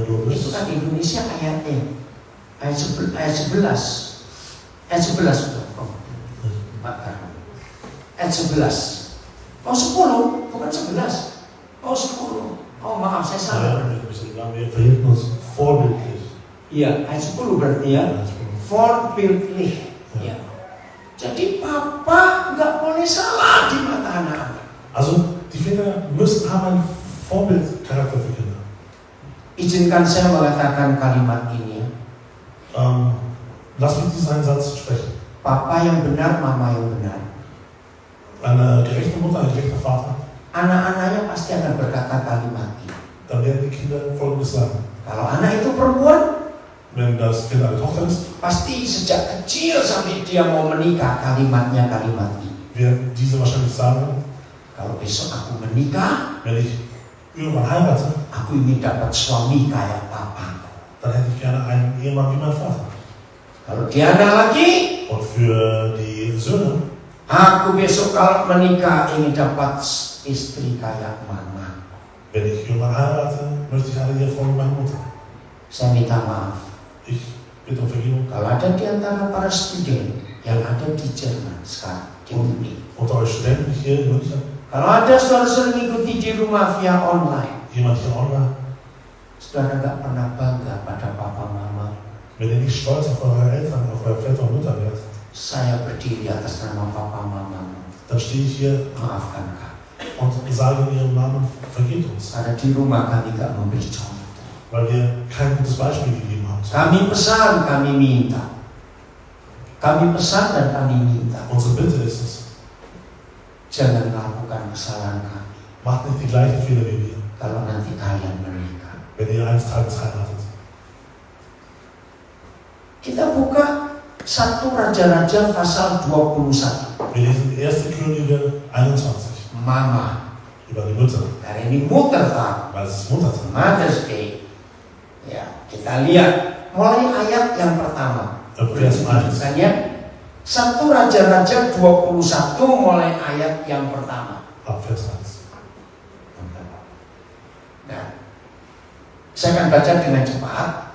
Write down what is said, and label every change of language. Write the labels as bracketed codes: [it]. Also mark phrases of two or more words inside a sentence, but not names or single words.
[id] Itu 12. kan Indonesia ayatnya ayat 11 sudah. Pak Karno. Ayat 11. Oh 10, bukan 11. Oh 10. Oh maaf, saya salah. [de] Wir verhielten uns vorbildlich. [id] Iya, ayat 10 berarti ya. Vorbildlich. Ya. Jadi Papa nggak boleh salah di mata anak-anak. [de] Also die Väter müssen haben ein Vorbildcharakter für Kinder. [id] Izinkan saya mengatakan kalimat ini ya. [de] Lass mich diesen Satz sprechen. [id] Papa yang benar, mama yang benar. [de] Eine gerechte Mutter, ein gerechter Vater, [id] Anak-anaknya pasti akan berkata kalimat ini. [de] dann werden die Kinder Folgendes sagen. [id] Kalau anak itu perempuan, [de] Wenn das Kind eine Tochter ist, [id] pasti sejak kecil sampai dia mau menikah kalimatnya kalimat ini. [de] wird diese wahrscheinlich sagen, [id] Kalau besok aku menikah, [de] wenn ich irgendwann heirate, [id] aku ingin dapat suami kayak papa. [de] dann hätte ich gerne einen Ehemann wie mein Vater. [id] Kalau dia anak lagi, [de] Und für die Söhne, [id] aku besok kalau menikah ingin dapat istri kayak mama. [de] wenn ich irgendwann heirate, möchte ich eine Ehefrau wie meine Mutter. [id] Saya minta maaf. [de] Ich bitte um Vergebung. [id] Kalau ada di antara para student yang ada di Jerman sekarang, di Uni. [de] Unter euch Studenten hier in München, [id] Kalau ada saudara-saudara mengikuti di rumah via online, [de] jemand hier online, [id] saudara nggak pernah bangga pada papa mama. [de] wenn ihr nicht stolz auf eure Eltern, auf eure Väter und Mütter werdet, [id] Saya berdiri atas nama papa mama. [de] dann stehe ich hier [id] Maafkan kami. [de] und sage in ihrem Namen, vergebt uns, [id] Karena di rumah kami nggak memberi contoh. [de] weil wir kein gutes Beispiel gegeben haben. [id] Kami pesan, kami minta. Kami pesan dan kami minta. [de] Unsere Bitte ist es, [id] Jangan lakukan kesalahan kami. [de] macht nicht die gleichen Fehler wie wir, [id] Kalau nanti kalian menikah. [de] wenn ihr eines Tages heiratet. [id] Kita buka 1 Raja-Raja pasal 21. [de] Wir lesen 1. Könige 21. [id] Mama [de] über die Mütter, [id] Hari ini Muttertag, [de] weil es ist Muttertag. [en] Mother's Day. [id] Ya, kita lihat mulai ayat yang pertama. [de] Vers 1. [id] Misalnya 1 Raja-Raja 21 mulai ayat yang pertama. [de] Ab Vers 1. [id] Nah, saya akan baca dengan cepat.